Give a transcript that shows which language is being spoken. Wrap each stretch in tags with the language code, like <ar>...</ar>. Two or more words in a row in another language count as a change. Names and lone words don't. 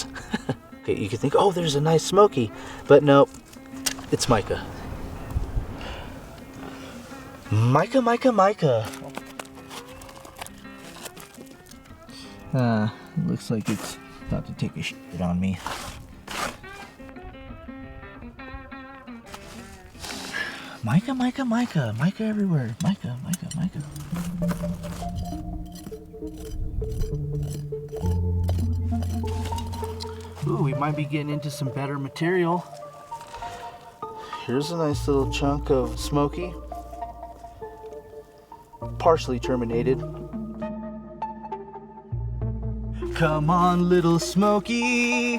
<en>Okay, you could think, oh, there's a nice smoky, but nope, it's mica. Mica, mica, mica. Looks like it's about to take a shit on me. Mica, mica, mica, mica everywhere. Mica, mica, mica. Ooh, we might be getting into some better material. Here's a nice little chunk of smoky. Partially terminated. Come on, little smoky.</en>